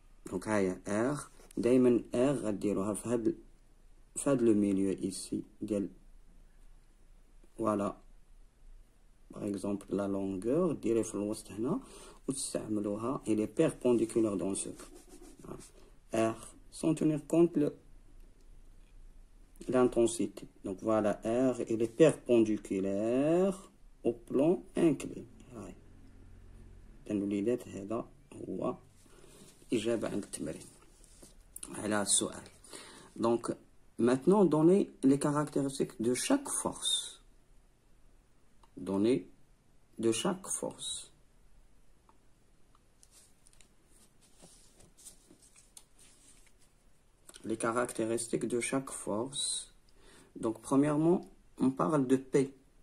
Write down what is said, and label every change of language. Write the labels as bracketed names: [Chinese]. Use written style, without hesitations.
[French] Donc [Arabic] هاهي R دايما R غديروها في هاد لو ميليو [French] ici ديال voilà par exemple la longueur [Arabic] ديري في الوسط هنا وتستعملوها [French] il est perpendiculaire dans ce cas. R sans tenir compte l'intensité. Donc voilà R il est perpendiculaire au plan incliné. [Arabic] هاي الوليدات هذا هو إجابة عن التمرين على السؤال. [French] Donc maintenant donner les caractéristiques de chaque force. Donner de chaque force. Les caractéristiques de chaque force. Donc premièrement on parle de P.